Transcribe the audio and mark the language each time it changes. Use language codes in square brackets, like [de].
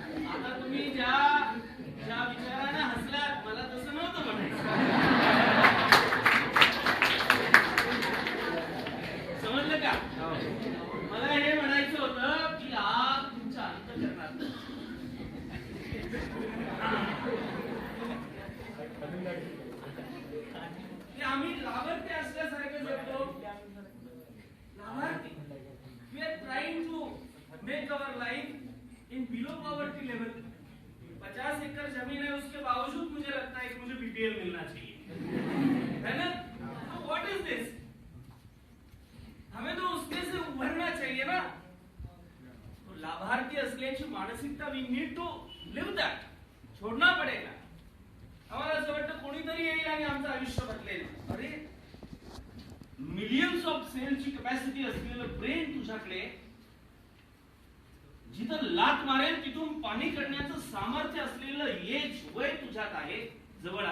[mr] आता तुम्ही ज्या विचाराने हसलात मला तसं नव्हतं म्हणायचं. समजलं का? मला हे म्हणायचं होतं की आग तुमच्या अंतःकरणात. आम्ही लाभार्थी असल्यासारखं जगतो. लाभार्थी. [en] We are trying to make our life in below poverty level. [hi] 50 एकड़ जमीन है, उसके बावजूद मुझे लगता है कि मुझे बीपीएल मिलना चाहिए, है ना? तो [en] What is this? [hi] हमें तो उसमें से उभरना चाहिए ना. [en] तो [mr] लाभार्थी असल्याची मानसिकता [en] We need to leave that. [hi] छोड़ना पड़ेगा. [mr] आम्हाला असं वाटतं कोणीतरी येईल आणि आमचं आयुष्य बदलेल. अरे मिलियन्स ऑफ सेलची कॅपॅसिटी असलेलं ब्रेन तुझ्याकडे, जिथं लात मारेल तिथून पाणी काढण्याचं सामर्थ्य असलेलं एज वय तुझ्यात आहे जवळ.